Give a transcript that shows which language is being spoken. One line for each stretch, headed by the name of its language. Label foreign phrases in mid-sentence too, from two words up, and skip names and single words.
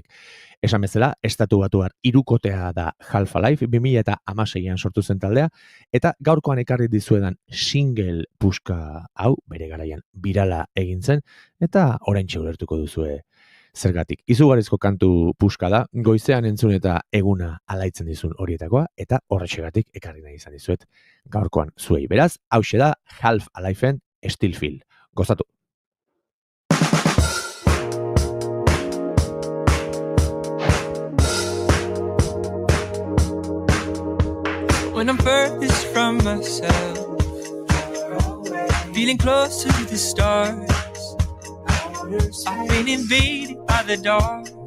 Basque: Esan bezala, estatu batuar hirukotea da Half Alive, 2016an sortu zen taldea, eta gaurkoan ekarri dizuedan single puska hau, bere garaian birala egin zen, eta oraintxe ulertuko duzue zergatik. Izugarrizko kantu puska da, goizean entzun eta eguna alaitzen dizun horietakoa, eta horretxegatik ekarri nahi izan dizuet gaurkoan zuei. Beraz, hauxe da Half Aliveen Still Feel. Gozatu!
English: When I'm furthest from myself, feeling closer to the stars, I've been invaded by the dark.